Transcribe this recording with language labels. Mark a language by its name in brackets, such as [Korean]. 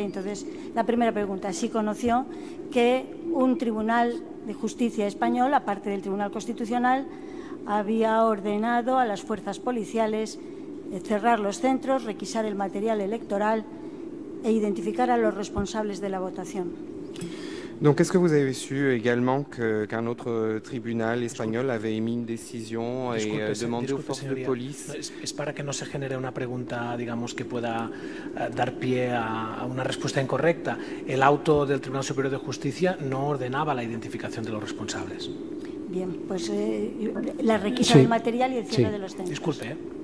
[Spanish] Entonces, la primera pregunta, si conoció que un tribunal de justicia español, aparte del Tribunal Constitucional, había ordenado a las fuerzas policiales cerrar los centros, requisar el material electoral e identificar a los responsables de la votación. [French] Donc, est-ce que vous avez su également qu'un autre tribunal espagnol avait émis une décision et demandé aux forces de police? [Spanish] Es para que no se genere una pregunta, digamos, que pueda dar pie a una respuesta incorrecta. El auto del Tribunal Superior de Justicia no ordenaba la identificación de los responsables. Bien, pues la requisa del material y el cierre de los centros. Disculpe.